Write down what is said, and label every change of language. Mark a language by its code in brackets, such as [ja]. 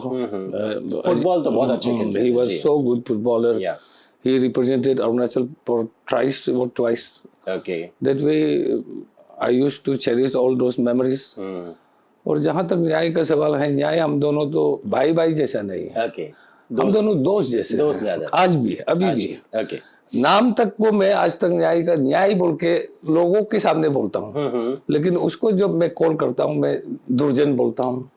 [hi] Football तो बहुत अच्छे खेलते थे। [en] He was so good footballer. Yeah. He represented Arunachal for twice. Okay. That way, I used to cherish all those memories. [hi] और जहाँ तक न्याय का सवाल है, न्याय हम दोनों तो भाई भाई जैसा नहीं है। [en] Okay. [hi] हम दोनों दोस्त जैसे। दोस्त ज्यादा। आज भी है, अभी भी है। [en] Okay. [hi] नाम तक को मैं आज तक न्याय बोल के लोगों के सामने बोलता हूँ, लेकिन उसको जब मैं कॉल करता हूँ मैं दुर्जन बोलता हूँ।